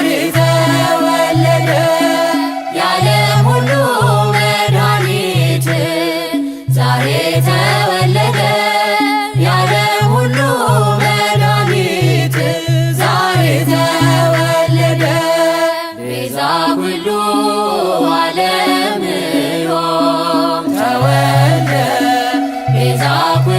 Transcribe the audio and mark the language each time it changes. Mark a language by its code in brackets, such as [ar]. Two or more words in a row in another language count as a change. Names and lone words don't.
[am] ተወለደ የዓለም ሁሉ መድኃኒት ዛሬ ተወለደ የዓለም ሁሉ መድኃኒት ዛሬ ተወለደ [gez] ቤዛ ኩሉ ዓለም ዮም ተወልደ ቤዛ